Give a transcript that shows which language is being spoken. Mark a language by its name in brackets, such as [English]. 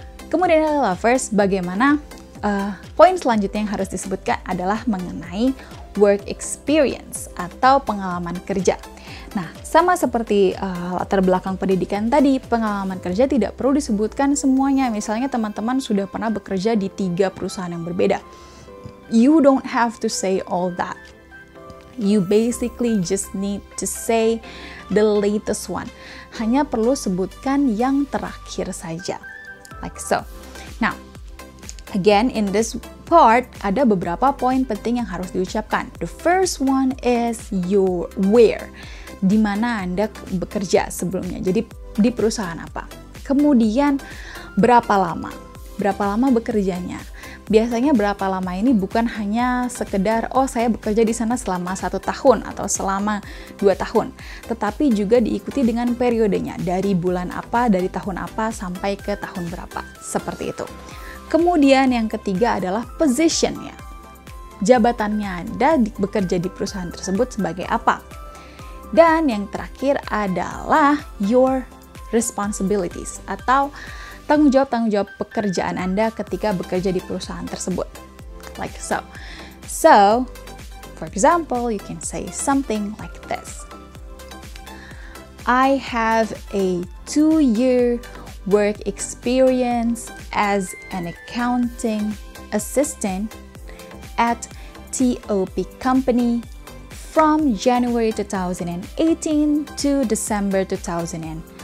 [Indonesian] Kemudian lovers, bagaimana poin selanjutnya yang harus disebutkan adalah mengenai work experience atau pengalaman kerja. Nah, sama seperti latar belakang pendidikan tadi, pengalaman kerja tidak perlu disebutkan semuanya. Misalnya teman-teman sudah pernah bekerja di 3 perusahaan yang berbeda. [English] You don't have to say all that. You basically just need to say the latest one. [Indonesian] Hanya perlu sebutkan yang terakhir saja. [English] Like so. Now, again, in this part, [Indonesian] ada beberapa poin penting yang harus diucapkan. [English] The first one is your where. [Indonesian] Di mana Anda bekerja sebelumnya. Jadi, di perusahaan apa. Kemudian, berapa lama? Berapa lama bekerjanya? Biasanya berapa lama ini bukan hanya sekedar, oh saya bekerja di sana selama 1 tahun atau selama 2 tahun. Tetapi juga diikuti dengan periodenya. Dari bulan apa, dari tahun apa, sampai ke tahun berapa. Seperti itu. Kemudian yang ketiga adalah position-nya. Jabatannya Anda bekerja di perusahaan tersebut sebagai apa? Dan yang terakhir adalah [English] your responsibilities [Indonesian] atau tanggung jawab pekerjaan Anda ketika bekerja di perusahaan tersebut. [English] Like so. So, for example, you can say something like this. I have a 2-year work experience as an accounting assistant at TOP Company from January 2018 to December 2020.